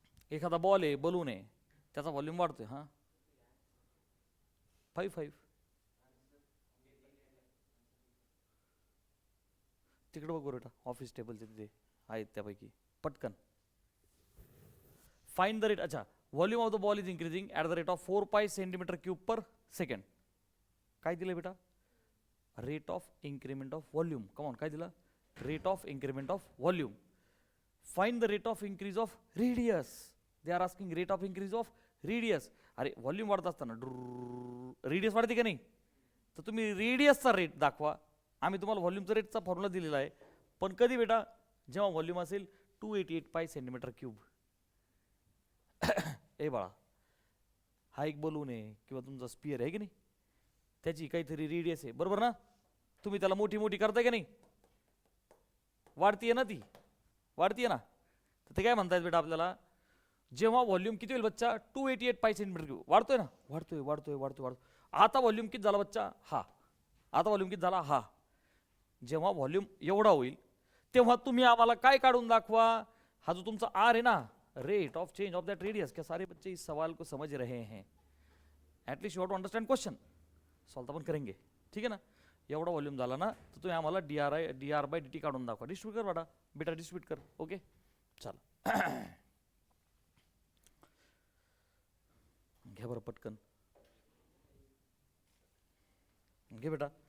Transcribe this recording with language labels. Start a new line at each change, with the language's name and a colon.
Marathi: एखादा बॉल आहे, बलून आहे, त्याचा व्हॉल्यूम वाढतोय. हां 5 तिकडे बघ बेटा, ऑफिस टेबलचे तिथे आहेत त्यापैकी पटकन.
English: Find the rate, अच्छा volume of the ball is increasing at the rate of 4 pi centimetre cube per second. काय दिलं बेटा, rate of increment of volume.
Marathi: Come on काय दिलं,
English: Rate of increment of volume. Find the rate of increase of radius. They are asking rate of increase of radius.
Marathi: अरे volume वाढत असताना radius वाढते का नाही, तर तुम्ही रेडियसचा रेट दाखवा. आम्ही तुम्हाला व्हॉल्यूमचा रेटचा फॉर्म्युला दिलेला आहे, पण कधी बेटा, जेव्हा व्हॉल्यूम असेल 288 पाय सेंटीमीटर क्यूब. ए बाळा, हा एक बलून आहे किंवा तुमचा स्पियर आहे की नाही, त्याची काहीतरी रेडियस आहे, बरोबर ना. तुम्ही त्याला मोठी मोठी करताय का नाही, वाढतीये ना, ती वाढतीये ना. तर ते काय म्हणतायत बेटा आपल्याला, जेव्हा व्हॉल्यूम किती होईल बच्चा, 288 पाय सेंटीमीटर क्यूब वाढतोय ना, वाढतोय वाढतोय वाढतोय वाढतोय. आता व्हॉल्यूम किती झाला बच्चा, हा. आता व्हॉल्यूम किती झाला, हा. जेव्हा व्हॉल्यूम एवढा होईल तेव्हा तुम्ही आम्हाला काय काढून दाखवा, हा जो तुमचा आर आहे ना,
English: Rate of change of that radius.
Hindi: क्या सारे बच्चे इस सवाल को समझ रहे हैं?
English: At least you have to understand question.
Hindi: Solve अपन करेंगे, ठीक है ना.
Marathi: एवढा व्हॉल्यूम झाला ना, तर तुम्ही आम्हाला dr बाय dt काढून दाखवा.
Hindi: डिस्ट्रीब्यूट कर बेटा डिस्ट्रीब्यूट कर.
Marathi: ओके चला घ्या बरं पटकन, घे बेटा.